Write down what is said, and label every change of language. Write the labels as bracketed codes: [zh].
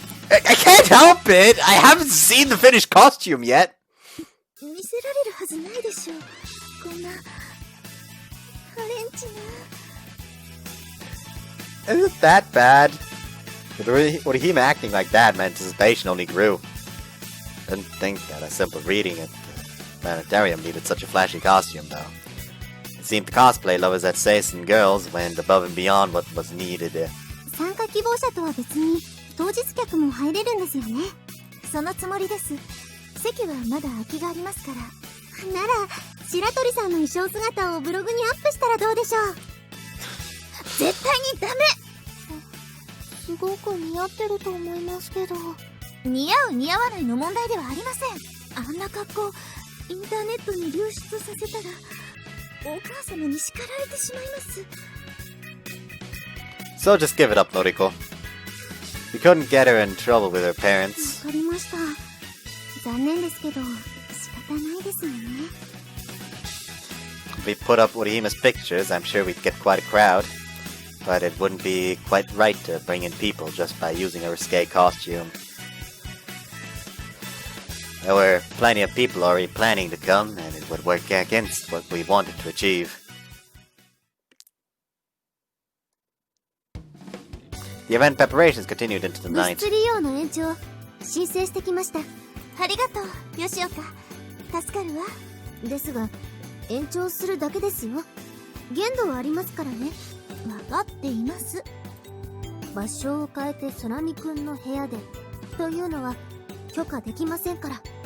[en] I can't help it! I haven't seen the finished costume yet! [ja] 見せられるはずないでしょう。こんなハレンチな。 [en] Isn't that bad? With Orihime acting like that, my anticipation only grew. Didn't think that a simple reading at the planetarium needed such a flashy costume, though. It seemed the cosplay lovers at Seisen Girls went above and beyond what was needed. [ja] 参加希望者とは別に当日客も入れるんですよね。そのつもりです。席はまだ空きがありますから。なら白鳥さんの衣装姿をブログにアップしたらどうでしょう。絶対にダメ。すごく似合ってると思いますけど。似合う似合わないの問題ではありません。あんな格好インターネットに流出させたらお母様に叱られてしまいます。 [en] So just give it up, Noriko. We couldn't get her in trouble with her parents. [ja] わかりました。残念ですけど仕方ないですよね。 [en] If we put up Orihime's pictures, I'm sure we'd get quite a crowd. but it wouldn't be quite right to bring in people just by using a risque costume. There were plenty of people already planning to come, and it would work against what we wanted to achieve. The event preparations continued into the [ja] 物 [en] night. [ja] 質利用の延長申請してきました。ありがとう、吉岡。助かるわ。ですが延長するだけですよ。限度はありますからね。分かっています。場所を変えて空見くんの部屋でというのは許可できませんから。